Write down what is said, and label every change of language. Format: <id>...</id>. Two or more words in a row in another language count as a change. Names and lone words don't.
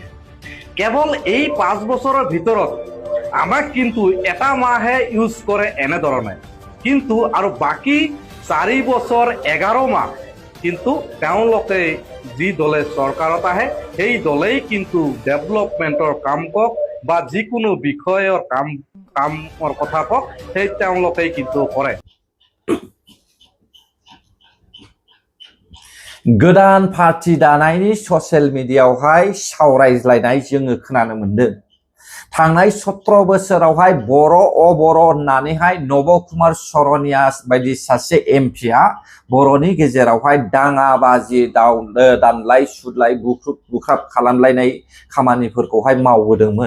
<as>কেৱল এই 5 বছৰৰ ভিতৰত আমাক কিন্তু এটা মাহে ইউজ কৰে এনেধৰণে, কিন্তু আৰু বাকী 4 বছৰ 11 মাহ কিন্তু তেওঁলোকে যি দলে চৰকাৰত আহে সেই দলেই কিন্তু ডেভেলপমেণ্টৰ কাম কওক বা যিকোনো বিষয়ৰ কামৰ কথা কওক সেই তেওঁলোকেই কিন্তু কৰে।</as> <brx>गोदान पार्टी दानायनि ससियेल मिडियायावहाय सावरायज्लायनाय जोङो खोनानो मोन्दों। थांनाय 17 बोसोरावहाय बर' अबर' होननानैहाय नब कुमार सरनिया बायदि सासे एमपिआ बर'नि गेजेरावहाय दाङाबाजि दानलाय सुलाय बुख्राब खालामलायनाय खामानिफोरखौहाय मावबोदोंमोन।</brx>